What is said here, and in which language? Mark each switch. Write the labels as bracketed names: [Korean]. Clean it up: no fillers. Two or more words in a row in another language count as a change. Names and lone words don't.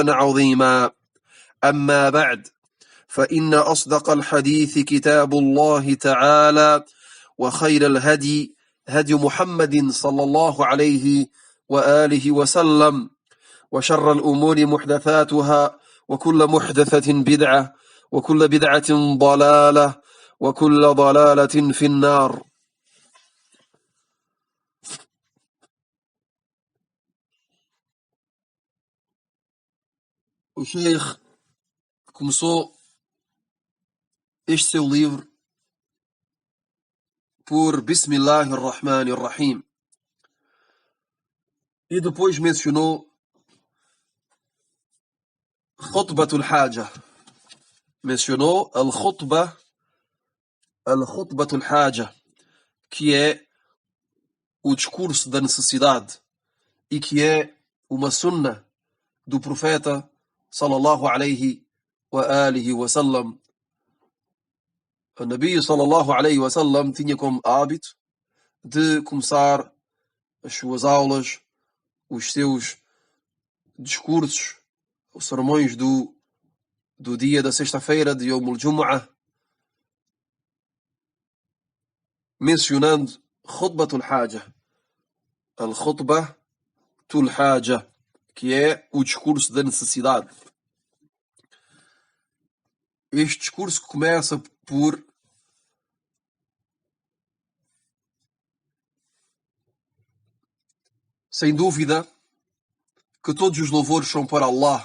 [Arabic] عظيما أما بعد فإن أصدق الحديث كتاب الله تعالى وخير الهدي هدي محمد صلى الله عليه وآله وسلم وشر الأمور محدثاتها وكل محدثة بدعة وكل بدعة ضلالة وكل ضلالة في النار. [Portuguese] O Sheikh começou este seu livro por [Arabic] بسم الله الرحمن الرحيم [Portuguese] e depois mencionou [Arabic] خطبة الحاجة, [Portuguese] mencionou [Arabic] الخطبة الحاجة, [Portuguese] que é o discurso da necessidade e que é uma sunnah do profeta [Arabic] صلى الله عليه وآله وسلم. [Portuguese] O Nabi [Arabic] صلى الله عليه وسلم [Portuguese] tinha como hábito de começar as suas aulas, os seus discursos, os sermões do dia da sexta-feira de [Arabic] يوم الجمعة, [Portuguese] mencionando [Arabic] خطبة الحاجة, الخطبة الحاجة, [Portuguese] que é o discurso da necessidade. Este discurso começa por sem dúvida que todos os louvores são para Allah.